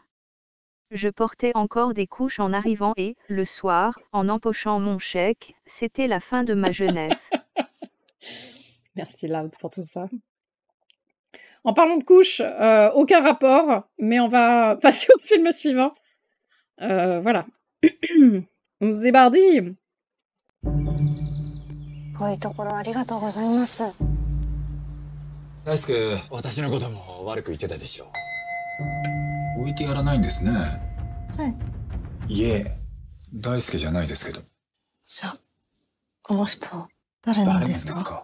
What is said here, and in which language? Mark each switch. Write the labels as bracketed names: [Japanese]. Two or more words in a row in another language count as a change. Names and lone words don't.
[French] Je portais encore des couches en arrivant et, le soir, en empochant mon chèque, c'était la fin de ma jeunesse. Merci Loud pour tout ça. En parlant de couches, aucun rapport, mais on va passer au film suivant. Voilà. C'est parti. [Japanese] こういうところありがとうございます。大輔、私のことも悪く言ってたでしょ。置いてやらないんですね。はい。いえ、大輔じゃないですけど。じゃあ、この人、誰なんですか？